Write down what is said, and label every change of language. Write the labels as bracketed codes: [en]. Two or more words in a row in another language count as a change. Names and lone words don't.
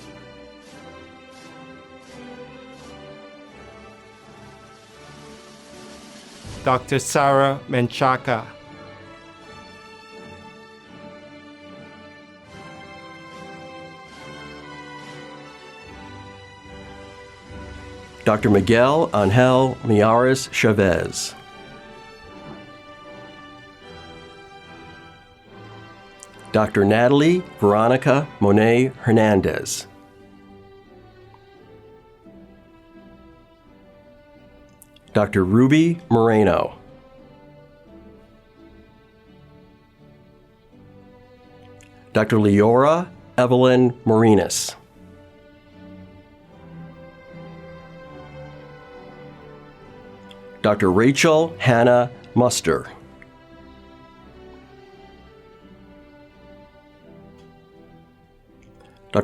[en] Dr. Sarah Menchaca. Dr. Miguel Angel Miares Chavez. Dr. Natalie Veronica Monet Hernandez. Dr. Ruby Moreno. Dr. Leora Evelyn Marinas. Dr. Rachel Hannah Muster. Dr.